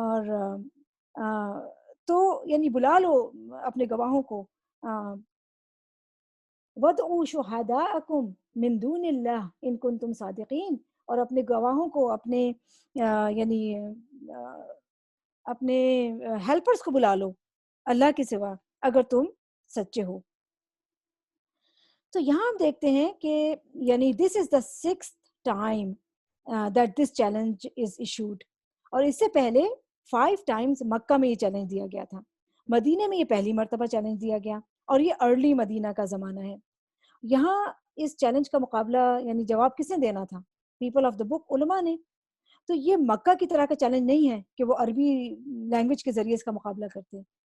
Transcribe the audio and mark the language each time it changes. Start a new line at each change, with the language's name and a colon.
Urdu: اور تو یعنی بلا لو اپنے گواہوں کو,
Arabic: وَادْعُوا شُهَدَاءَكُمْ مِن دُونِ اللَّهِ إِن كُنتُمْ صَادِقِينَ.
Urdu: اور اپنے گواہوں کو, اپنے یعنی اپنے ہیلپرز کو بلا لو اللہ کے سوا اگر تم سچے ہو. تو یہاں ہم دیکھتے ہیں کہ یعنی
English: this is the 6th time that this challenge is issued.
Urdu: اور اس سے پہلے 5 times مکہ میں یہ چیلنج دیا گیا تھا, مدینے میں یہ پہلی مرتبہ چیلنج دیا گیا, اور یہ ارلی مدینہ کا زمانہ ہے. یہاں اس چیلنج کا مقابلہ یعنی جواب کس نے دینا تھا؟ پیپل آف دا بک، علماء نے. تو یہ مکہ کی طرح کا چیلنج نہیں ہے کہ وہ عربی لینگویج کے ذریعے اس کا مقابلہ کرتے ہیں.